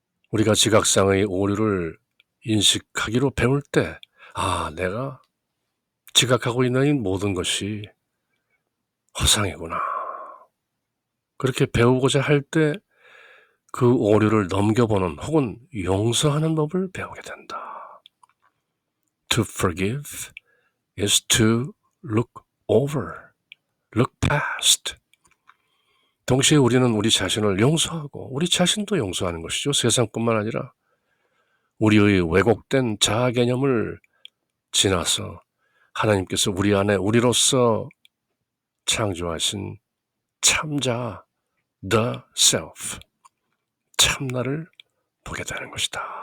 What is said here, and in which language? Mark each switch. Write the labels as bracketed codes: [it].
[ko] 우리가 지각상의 오류를 인식하기로 배울 때, 내가 지각하고 있는 이 모든 것이 허상이구나. 그렇게 배우고자 할 때 그 오류를 넘겨보는 혹은 용서하는 법을 배우게 된다. [en] To forgive is to look over, look past. [ko] 동시에 우리는 우리 자신을 용서하고 우리 자신도 용서하는 것이죠. 세상뿐만 아니라 우리의 왜곡된 자아 개념을 지나서 하나님께서 우리 안에 우리로서 창조하신 참자, the self, 참나를 보게 되는 것이다.